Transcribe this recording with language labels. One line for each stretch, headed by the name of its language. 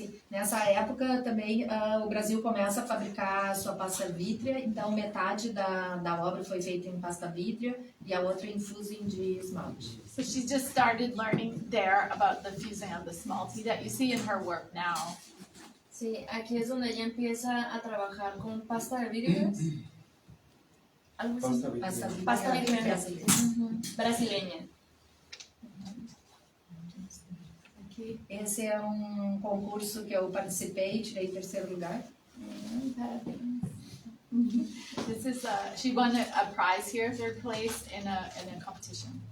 Portuguese: Nessa época também o Brasil começa a fabricar sua pasta vítrea, então metade da obra foi feita em pasta vítrea e a outra em fusing de esmalte.
English: So she just started learning there about the fusing of the esmalte that you see in her work now.
Spanish: Sí, aquí es donde ella empieza a trabajar con pasta de vidrio. Algo así. Pasta vítrea brasileña.
Portuguese: Esse é um concurso que eu participei e tirei 3º lugar. Parabéns.
English: This is she won a prize here, 3rd place in a competition.